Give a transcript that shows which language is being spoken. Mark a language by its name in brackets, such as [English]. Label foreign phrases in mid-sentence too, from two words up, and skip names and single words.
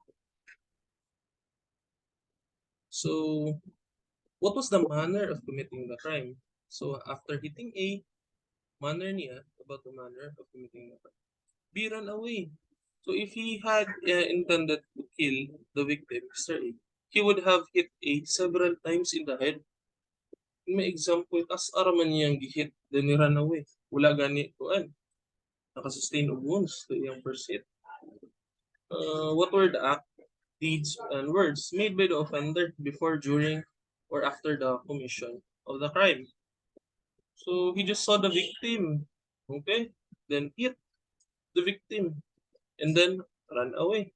[English] So, what was the manner of committing the crime? So, after hitting A, manner niya, about the manner of committing the crime. B ran away. So, if he had intended to kill the victim, Mr. A, he would have hit A several times in the head. [Cebuano] May example, kas araman niyang gihit, [English] then he ran away. [Cebuano] Wala gani kuan. [English] Nakasustain of wounds to iyang first hit. What were the act, deeds, and words made by the offender before, during, or after the commission of the crime? So he just saw the victim, okay? Then hit the victim, and then run away.